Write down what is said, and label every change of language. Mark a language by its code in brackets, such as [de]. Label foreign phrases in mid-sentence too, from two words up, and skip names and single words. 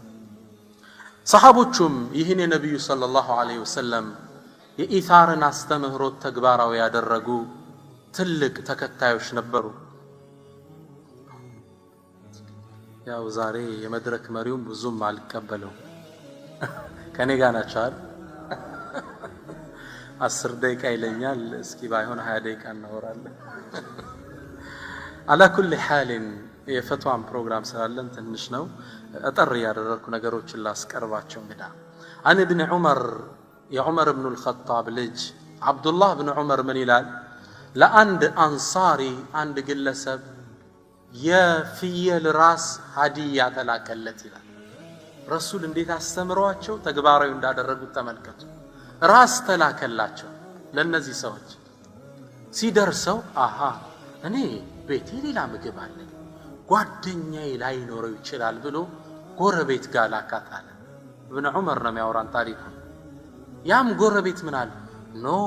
[am] ሰሃቦቹም ይህን የነብዩ [ar] صلى الله عليه وسلم [am] የኢታርን አስተምህሮት ተግባራዊ ያደረጉ ትልቅ ተከታዮች ነበሩ። ያው ዛሬ የመድረክ መሪውን ብዙም አልቀበለው ከኔ ጋር ናቻል 10 ደቂቃ ይለኛል። እስኪ ባይሆን 20 ደቂቃ እናወራለን። [ar] على كل حال [am] የፈትዋን ፕሮግራም ስላለን ትንሽ ነው አጠር ያደረኩ ነገሮችን ላስቀርባቸው። እንግዳ [ar] عن ابن عمر يا عمر بن الخطاب [am] ልጅ አብዱላህ ብን ዑመር ምን ይላል? ለአንድ አንሳሪ አንድ ግለሰብ የፍየል ራስ ሀዲያ ተላከለት ይላል። ረሱል እንዴት አስተምሯቸው ተግባራዊ እንዳደረጉት ተመልከቱ። ራስ ተላከላቸው ለነዚህ ሰዎች። ሲደርሰው አሃ እኔ ቤቴ ሌላ ምግብ አለ ጓደኛዬ ላይኖረው ይችላል ብሎ ጎረቤት ጋር ላካታለ። ኢብኑ ዑመር ነው የሚያወራን ታሪኩ። ያም ጎረቤት ምን አለ?